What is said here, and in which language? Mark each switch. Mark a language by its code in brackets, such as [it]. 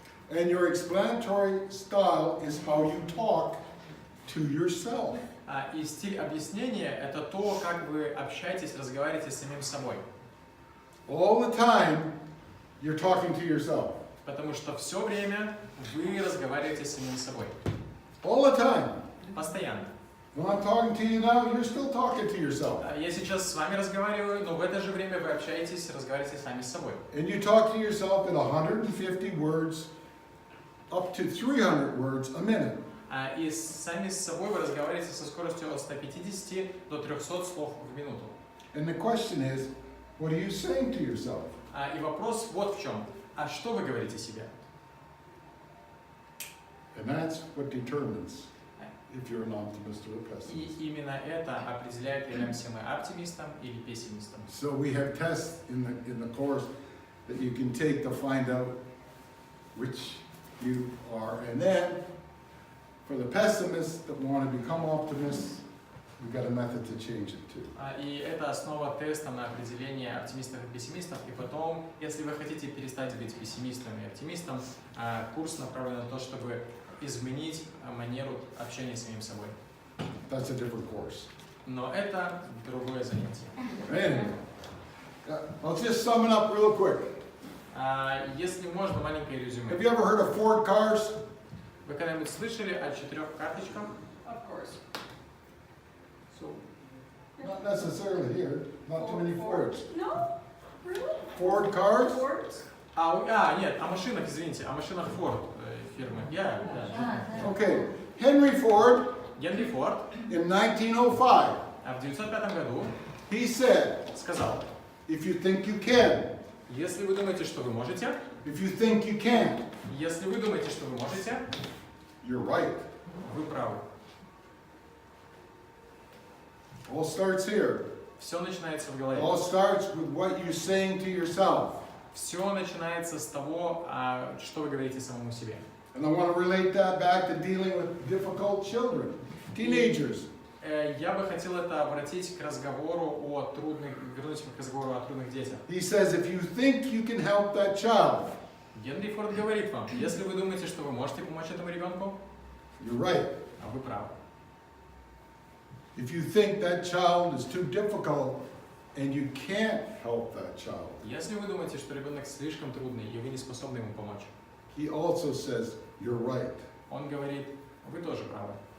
[en] And your explanatory style is how you talk to yourself. [ru] И стиль объяснения – это то, как вы общаетесь, разговариваете с самим собой. [en] All the time, you're talking to yourself. [ru] Потому что все время вы разговариваете с самим собой. [en] All the time. [ru] Постоянно. [en] When I'm talking to you now, you're still talking to yourself. [ru] Я сейчас с вами разговариваю, но в это же время вы общаетесь, разговариваете сами с собой. [en] And you talk to yourself in 150 words, up to 300 words a minute. [ru] И сами с собой вы разговариваете со скоростью от 150 до 300 слов в минуту. [en] And the question is, what are you saying to yourself? [ru] И вопрос вот в чем. А что вы говорите себе? [en] And that's what determines if you're an optimist or a [ru] И [en] pessimist. [ru] именно это определяет, являемся мы оптимистом или пессимистом. [en] So we have tests in the course that you can take to find out which you are. And then, for the pessimists that want to become optimists, we've got a method to change it too. [ru] И это основа теста на определение оптимистов и пессимистов. И потом, если вы хотите перестать быть пессимистом и оптимистом, курс направлен на то, чтобы изменить манеру общения с самим собой. [en] That's a different course. [ru] Но это другое занятие. [en] Anyway, I'll just sum it up real quick. [ru] Если можно, маленькое резюме. [en] Have you ever heard of Ford cars? [ru] Вы когда-нибудь слышали о 4 карточках? [en] Of course. Not necessarily here. Not too many Fords. No? Really? Ford cars? Fords? [ru] Нет, о машинах, извините, о машинах Ford фирмы. [en] Okay. Henry Ford, [ru] Генри Форд [en] in 1905, [ru] в 1905 году [en] he said, [ru] сказал, [en] if you think you can, [ru] если вы думаете, что вы можете, [en] if you think you can't, [ru] если вы думаете, что вы можете, [en] you're right. [ru] вы правы. [en] All starts here. [ru] Все начинается в голове. [en] All starts with what you're saying to yourself. [ru] Все начинается с того, что вы говорите самому себе. [en] And I want to relate that back to dealing with difficult children, teenagers. [ru] Я бы хотел это обратить к разговору о трудных, вернуть к разговору о трудных детях. [en] He says, if you think you can help that child, [ru] Генри Форд говорит вам, если вы думаете, что вы можете помочь этому ребенку, [en] you're right. [ru] вы правы. [en] If you think that child is too difficult and you can't help that child, [ru] Если вы думаете, что ребенок слишком трудный и вы не способны ему помочь, [en] he also says, you're right. [ru] он говорит, вы тоже правы.